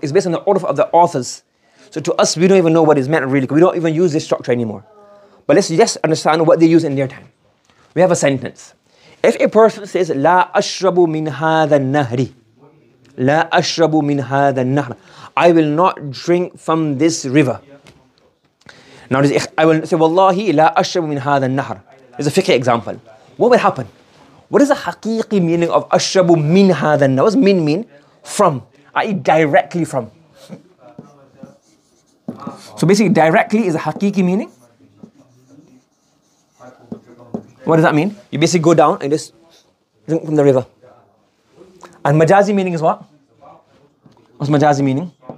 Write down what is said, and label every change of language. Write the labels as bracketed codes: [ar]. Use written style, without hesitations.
[en] It's based on the order of the authors. So to us, we don't even know what is meant really, because we don't even use this structure anymore. But let's just understand what they use in their time. We have a sentence. If a person says, [ar] لا أشرب من هذا النهر, [en] لا أشرب من هذا النهر, I will not drink from this river. Now I will say, [ar] والله لا أشرب من هذا النهر. [en] There's a fiqh example. What will happen? What is the haqiqi meaning of [ar] أشرب من هذا النهر? [en] What does min mean? From, i.e. directly from. So basically directly is a haqiqi meaning. What does that mean? You basically go down and just drink from the river. And majazi meaning is what? What's majazi meaning?